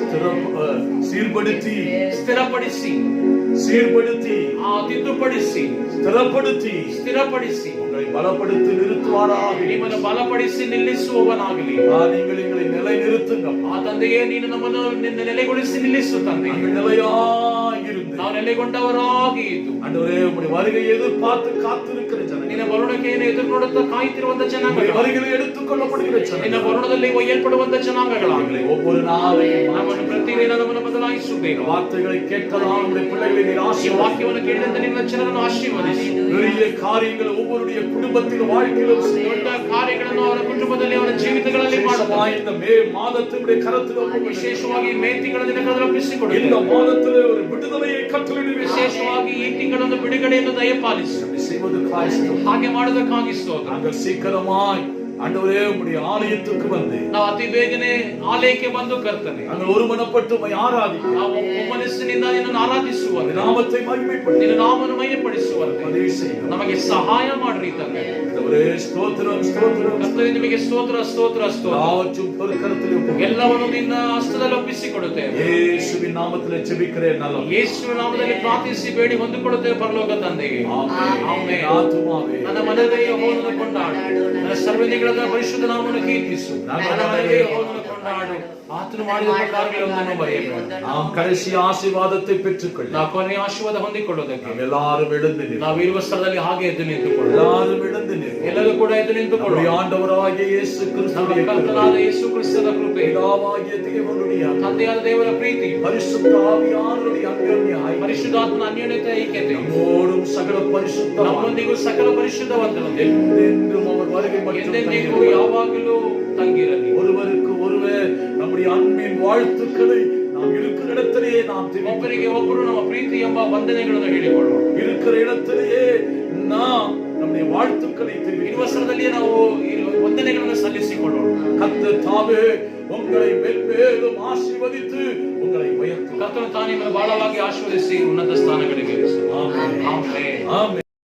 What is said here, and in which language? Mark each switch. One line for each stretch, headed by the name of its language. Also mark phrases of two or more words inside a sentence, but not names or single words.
Tamil: சீர்படுத்தி
Kannada: ಸ್ಥಿರಪಡಿಸಿ,
Tamil: சீர்படுத்தி
Kannada: ತಿದ್ದುಪಡಿಸಿ,
Tamil: ಸ್ಥಿರಪಡಿಸಿ உங்களை பலப்படுத்தி நிறுத்துவாராக.
Kannada: ನಿಮ್ಮನ್ನು ಬಲಪಡಿಸಿ ನಿಲ್ಲಿಸುವವನಾಗಲಿ.
Tamil: நீங்கள் எங்களை நிலை நிறுத்துங்கப்பா.
Kannada: ಆ ತಂದೆಯೇ, ನೀನು ನಮ್ಮನ್ನು ನೆಲೆಗೊಳಿಸಿ ನಿಲ್ಲಿಸು ತಂದೆ.
Tamil: நாங்கள் நிலையாயிருந்து
Kannada: ನಾವು ನೆಲೆಗೊಂಡವರಾಗಿ ಇದ್ದು
Tamil: ஆண்டவரே உம்முடைய வருகையை எதிர்பார்த்து காத்திருக்கிற ஜனங்கள்,
Kannada: ನಿನ್ನ ಬರುಣಿಕೆಯನ್ನು ಎದುರು ನೋಡುತ್ತಾ ಕಾಯುತ್ತಿರುವಂತ ಜನಾಂಗಗಳು,
Tamil: வருகையை எடுத்துக்கொள்ளப்படுகிற
Kannada: ನಿನ್ನ
Tamil: ஜனங்கள்,
Kannada: ಬರುಣದಲ್ಲಿ ಒಯ್ಯಲ್ಪಡುವಂತ ಜನಾಂಗಗಳಾಗಲಿ.
Tamil: ஒவ்வொரு நாளையும்
Kannada: ನಮ್ಮನ್ನು ಪ್ರತಿದಿನ ನಮ್ಮನ್ನು ಬದಲಾಯಿಸುತ್ತೇವೆ.
Tamil: வார்த்தைகளை கேட்கலாம். உம்முடைய பிள்ளைகளை நீர்
Kannada: ಈ
Tamil: ஆசீர்வதியும்.
Kannada: ವಾಕ್ಯವನ್ನು ಕೇಳಿದಂತೆ ನಿನ್ನ ಜನರನ್ನು ಆಶೀರ್ವದಿಸಿ.
Tamil: பெரிய காரியங்கள் ஒவ்வொருடைய குடும்பத்திலும் வாழ்க்கையிலும்
Kannada: ದೊಡ್ಡ ಕಾರ್ಯಗಳನ್ನು ಅವರ ಕುಟುಂಬದಲ್ಲಿ, ಅವರ ಜೀವಿತಗಳಲ್ಲಿ ಮಾಡುತ್ತಾರೆ.
Tamil: இந்த மே மாதத்தினுடைய கரத்தில்
Kannada: ವಿಶೇಷವಾಗಿ ಮೇ ತಿಂಗಳ ದಿನಗಳನ್ನು
Tamil: இந்த
Kannada: ಒಪ್ಪಿಸಿಕೊಡುತ್ತೇವೆ.
Tamil: மாதத்திலே ஒரு விடுதலையை கட்டளையிடுவேன்.
Kannada: ವಿಶೇಷವಾಗಿ ಈ ತಿಂಗಳನ್ನು ಬಿಡುಗಡೆಯನ್ನು ದಯಪಾಲಿಸಿ.
Tamil: செய்வதற்காய் ஸ்தோத்திரம்.
Kannada: ಹಾಗೆ ಮಾಡುವುದಕ್ಕಾಗಿ ಸ್ತೋತ್ರ.
Tamil: நாங்கள் சீக்கிரமாய் ஆண்டவரே உம்முடைய ஆலயத்துக்கு வந்து
Kannada: ನಾವು ಅತಿ ಬೇಗನೆ ಆಲಯಕ್ಕೆ ಬಂದು ಕರ್ತನೆ,
Tamil: நாங்கள் ஒருமனப்பட்டு உம்மை ஆராதிக்கிறோம்.
Kannada: ನಾವು ಮನಸ್ಸಿನಿಂದ ನಿನ್ನನ್ನು ಆರಾಧಿಸುವಂತೆ,
Tamil: நாமத்தை மகிமைப்படுத்தி
Kannada: ನಿನ್ನ ನಾಮವನ್ನು ಮಹಿಮೆಪಡಿಸುವಂತೆ
Tamil: உதவி செய்யும்.
Kannada: ನಮಗೆ ಸಹಾಯ ಮಾಡ್ರಿ ತಂದೆ.
Tamil: ஆண்டவரೇ ஸ்தோத்திரம், ஸ்தோத்திரம்.
Kannada: ಕರ್ತನೆ, ನಿಮಗೆ ಸ್ತೋತ್ರ ಸ್ತೋತ್ರ ಸ್ತೋತ್ರ.
Tamil: எல்லாவற்றும் பொறுக்கரத்திலே ஒப்புக்கொடுக்கிறேன்.
Kannada: ಎಲ್ಲವನ್ನು ನಿನ್ನ ಹಸ್ತದಲ್ಲಿ ಒಪ್ಪಿಸಿಕೊಡುತ್ತೇವೆ.
Tamil: இயேசுவின் நாமத்திலே ஜெபிக்கிறேன் நல்ல
Kannada: ಯೇಸುವಿನ ನಾಮದಲ್ಲಿ ಪ್ರಾರ್ಥಿಸಿ ಬೇಡಿ ಹೊಂದಿಕೊಳ್ಳುತ್ತೇವೆ ಪರಲೋಕ ತಂದೆಗೆ.
Tamil: ஆமென்.
Kannada: ಆಮೆನ್.
Tamil: ஆத்துமாவே
Kannada: ನನ್ನ ಮನದೇ ಯೆಹೋವನನ್ನು ಕೊಂಡಾಡು, ನನ್ನ ಸರ್ವದಿಗಳ ಪರಿಶುದ್ಧ ನಾಮವನ್ನು ಕೀರ್ತಿಸು. ನನ್ನ ಮನದೇ ಯೆಹೋವನನ್ನು ಕೊಂಡಾಡು, ಆತನು ಮಾಡಿದ ಉಪಕಾರಗಳನ್ನು ಮರೆಯಬೇಡ.
Tamil: நாம் கடைசி ஆசீர்வாதத்தை பெற்றுக்கொள்ள
Kannada: ನಾವು ಕೊನೆಯ ಆಶೀರ್ವಾದ ಹೊಂದಿಕೊಳ್ಳುವುದಕ್ಕೆ
Tamil: நாம் எல்லாரும் எழுந்து நிற்போம்.
Kannada: ನಾವು ಇರುವ ಸ್ಥಳದಲ್ಲಿ ಹಾಗೆ ಎದ್ದು ನಿಂತುಕೊಳ್ಳೋಣ.
Tamil: எல்லாரும் எழுந்து நிற்போம்.
Kannada: ಎಲ್ಲರೂ ಕೂಡ ಎದ್ದು ನಿಂತುಕೊಳ್ಳೋಣ.
Tamil: நம்முடைய ஆண்டவராகிய இயேசு
Kannada: ನಮ್ಮ
Tamil: கிறிஸ்துவின்
Kannada: ಕರ್ತನಾದ ಯೇಸು ಕ್ರಿಸ್ತನ ಕೃಪೆ,
Tamil: பிதாவாகிய தேவனுடைய
Kannada: ತಂದೆಯಾದ ದೇವರ ಪ್ರೀತಿ,
Tamil: பரிசுத்த ஆவியானவருடைய அந்யோன்ய ஐக்கியம்
Kannada: ಪರಿಶುದ್ಧಾತ್ಮನ ಅನ್ಯೋನ್ಯತೆ ಐಕ್ಯತೆ
Tamil: நம்மோடும் சகல பரிசுத்த
Kannada: ನಮ್ಮೊಂದಿಗೂ ಸಕಲ ಪರಿಶುದ್ಧವಂತರೊಂದಿಗೆ
Tamil: என்றென்றும் அவர் வருகை மட்டும்
Kannada: ಎಂದೆಂದಿಗೂ ಯಾವಾಗಲೂ ತಂಗಿರಲಿ.
Tamil: ஒருவருக்கு ஒருவர் நம்முடைய அன்பின் வாழ்த்துக்களை நாம் இருக்கிற இடத்திலேயே நாம்
Kannada: ಒಬ್ಬರಿಗೆ ಒಬ್ಬರು ನಮ್ಮ ಪ್ರೀತಿ ಎಂಬ ವಂದನೆಗಳನ್ನು ಹೇಳಿಕೊಳ್ಳೋಣ.
Tamil: இருக்கிற இடத்திலேயே நாம் நம்முடைய வாழ்த்துக்களை
Kannada: ಇರುವ ಸ್ಥಳದಲ್ಲಿಯೇ ನಾವು ವಂದನೆಗಳನ್ನು ಸಲ್ಲಿಸಿಕೊಳ್ಳೋಣ.
Tamil: கர்த்தர் தாமே உங்களை மென்மேலும் ஆசீர்வதித்து உங்களை உயர்த்துவார்.
Kannada: ಕರ್ತನು ತಾನೇ ನಿಮ್ಮನ್ನು ಬಹಳವಾಗಿ ಆಶೀರ್ವದಿಸಿ ಉನ್ನತ ಸ್ಥಾನಗಳಿಗೆ ಇರಿಸುವಾರ್.
Tamil: ஆமென்.
Kannada: ಆಮೆನ್.
Tamil: ஆமென்.